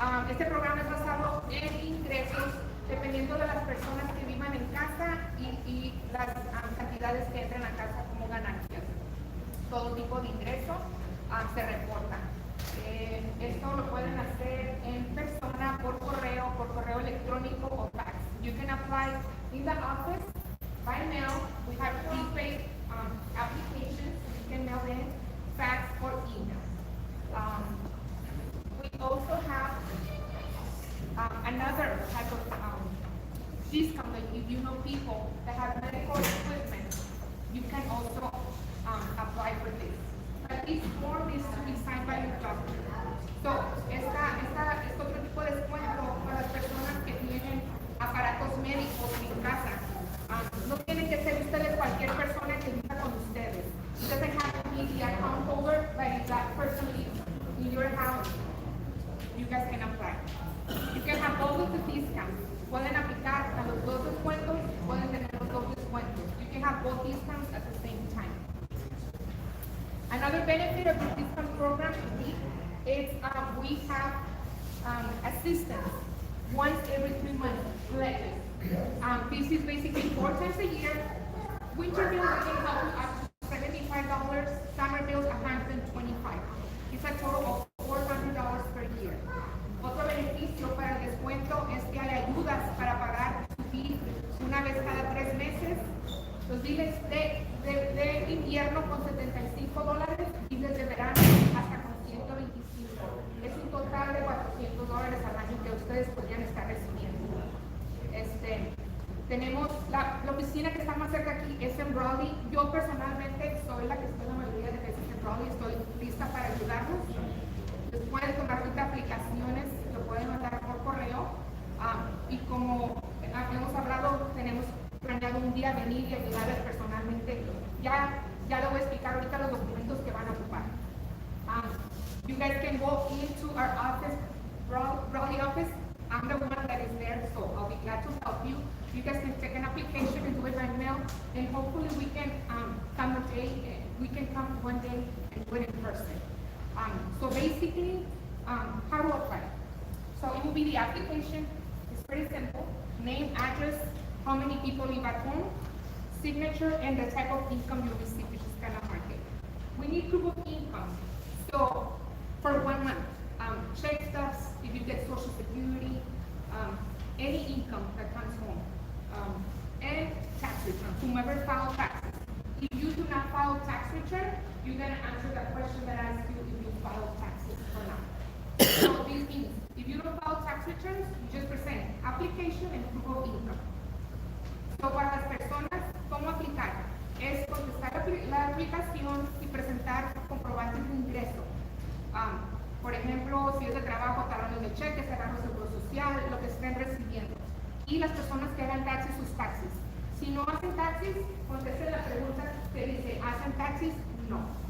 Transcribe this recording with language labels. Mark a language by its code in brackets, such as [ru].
[es] Este programa es basado en ingresos dependiendo de las personas que vivan en casa y las cantidades que entren a casa como ganancias. Todo tipo de ingreso se reporta. Esto lo pueden hacer en persona, por correo electrónico o fax. [en] You can apply in the office, by mail. We have prepaid applications you can mail in, fax or email. We also have another type of discount that if you know people that have medical equipment, you can also apply for this. But this form is to be signed by your doctor. [es] So, este otro tipo de descuento para las personas que tienen aparatos médicos en casa. No tienen que ser ustedes cualquier persona que viva con ustedes. [en] It doesn't have to be the account holder, but if that person lives in your house, you guys can apply. You can have both of the discounts. [es] Pueden aplicar a los dos descuentos, pueden tener los dos descuentos. [en] You can have both discounts at the same time. Another benefit of the discount program is we have assistance once every 3 months. This is basically 4 times a year. Winter bills can help you up to $75, summer bills $125. It's a total of $400 per year. [es] Otro beneficio para el descuento es que hay ayudas para pagar su bill una vez cada 3 meses. Los biles de invierno con $75, biles de verano hasta con $125. Es un total de $400 al año que ustedes podrían estar recibiendo. Tenemos la oficina que está más cerca aquí, es en Raleigh. Yo personalmente soy la que estoy la mayoría de veces en Raleigh, estoy lista para ayudarlos. Les pueden tomar sus aplicaciones, lo pueden mandar por correo. Y como hemos hablado, tenemos planeado un día venir y ayudarles personalmente. Ya les voy a explicar ahorita los documentos que van a ocupar. [en] You guys can walk into our office, Raleigh office. I'm the one that is there, so I'll be glad to help you. You guys can take an application and do it by mail, and hopefully we can come one day and do it in person. So basically, how to apply? So it will be the application. It's pretty simple. Name, address, how many people live at home, signature, and the type of income you receive, which is kind of market. We need proof of income. So for 1 month, check stubs, if you get Social Security, any income that comes home, and tax return, whomever filed taxes. If you do not file tax return, you're going to answer that question that asks you if you file taxes or not. So this means, if you don't file tax returns, you just present application and proof of income. [es] So para las personas, ¿cómo aplicar? Es contestar la aplicación y presentar comprobantes de ingreso. Por ejemplo, si es de trabajo, talones de cheques, cerrando seguro social, lo que estén recibiendo. Y las personas que hagan taxis, sus taxis. Si no hacen taxis, contesten la pregunta que dice, ¿hacen taxis? No.